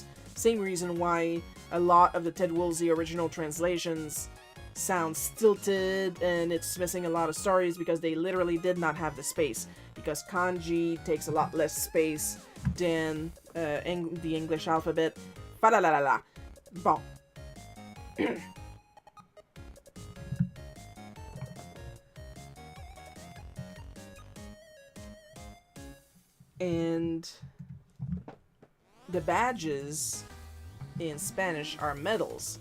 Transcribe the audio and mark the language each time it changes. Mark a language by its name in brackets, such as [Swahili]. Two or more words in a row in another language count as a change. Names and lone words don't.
[English] Same reason why a lot of the Ted Woolsey original translations sound stilted and it's missing a lot of stories because they literally did not have the space, because kanji takes a lot less space than the English alphabet. Fa-la-la-la-la. Bon. And the badges in Spanish are medals.